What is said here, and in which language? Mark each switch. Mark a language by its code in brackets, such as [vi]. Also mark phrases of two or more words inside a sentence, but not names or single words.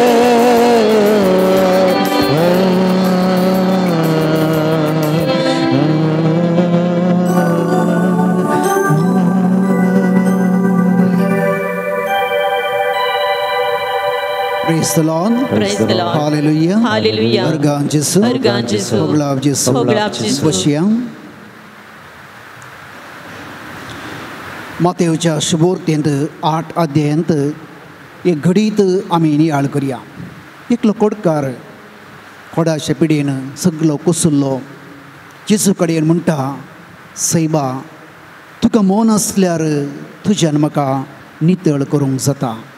[en] Praise the Lord. Praise the Lord. Hallelujah. Hallelujah. Örgán Jésus. Örgán Jésus. Foglab Jésus. Foglab Jésus. Vashiyam. [kok] मातेवच्या शुभोर्तेंत 8 अध्यायांत एक घडीत आमी नियाळ करया. एकलो कोडकार खोडाच्या पिडेन सगलो कुसुल्लो जेजू कडेन म्हणटा सैबा तुका मोन आसल्यार तुज्यान म्हाका नितळ करूंक जाता